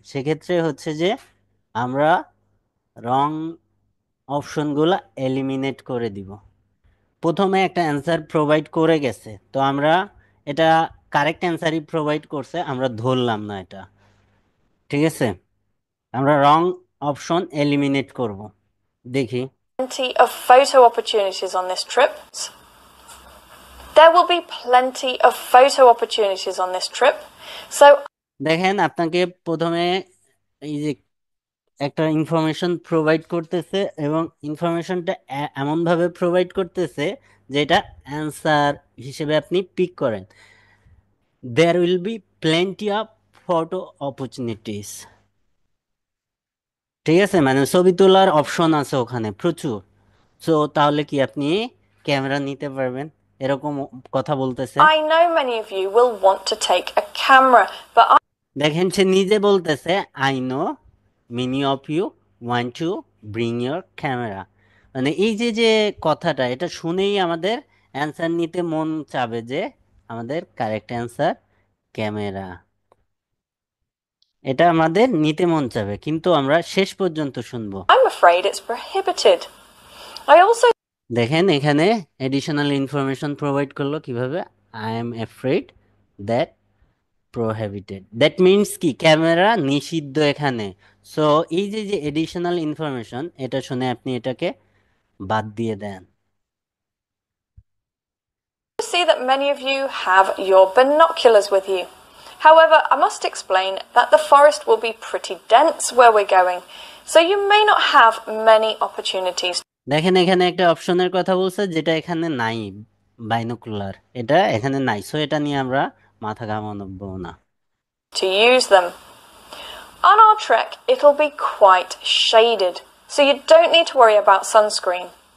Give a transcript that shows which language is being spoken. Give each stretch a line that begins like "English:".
Bangla: সেক্ষেত্রে হচ্ছে যে আমরা রং অপশনগুলো এলিমিনেট করে দিব। প্রথমে একটা অ্যান্সার প্রোভাইড করে গেছে, তো আমরা এটা কারেক্ট অ্যান্সারই প্রোভাইড করছে, আমরা ধরলাম না এটা, ঠিক আছে? আমরা রং অপশন এলিমিনেট করব। দেখি।
English: Plenty of photo opportunities on this trip. There will be plenty of photo opportunities on this trip. So
Bangla: দেখেন আপনাকে প্রথমে এই যে একটা ইনফরমেশন প্রোভাইড করতেছে এবং ইনফরমেশনটা এমনভাবে প্রোভাইড করতেছে যেটা অ্যান্সার হিসেবে আপনি পিক করেন।
English: there will be plenty of photo opportunities,
Bangla: ঠিক আছে? মানে ছবি তোলার অপশন আছে ওখানে প্রচুর। সো তাহলে কি আপনি ক্যামেরা নিতে পারবেন, এরকম কথা বলতেছে।
English: I know many of you will want to take a camera, but
Bangla: দেখেন সে নিজে বলতেছে,
English: I know many of you want to bring your camera.
Bangla: মানে এই যে যে কথাটা, এটা শুনেই আমাদের অ্যান্সার নিতে মন চাবে যে আমাদের কারেক্ট অ্যান্সার ক্যামেরা, এটা আমাদের নিতে মন চাবে, কিন্তু আমরা শেষ পর্যন্ত শুনবো।
English: I'm afraid it's prohibited. I also
Bangla: দেখেন এখানে এডিশনাল ইনফরমেশন প্রোভাইড করলো কিভাবে,
English: I am afraid that prohibited,
Bangla: that means কি ক্যামেরা নিষিদ্ধ এখানে। সো এই যে যে এডিশনাল ইনফরমেশন, এটা শুনে আপনি এটাকে বাদ দিয়ে দেন।
English: see that many of you have your binoculars with you. However, I must explain that the forest will be pretty dense where we're going, so you may not have many opportunities
Bangla: দেখেন এখানে একটা অপশনের কথা বলছে যেটা এখানে নাই, binocular, এটা এখানে নাই। সো এটা নিয়ে আমরা মাথা ঘামাবো না।
English: to use them. On our trek, it'll be quite shaded, so you don't need to worry about sunscreen.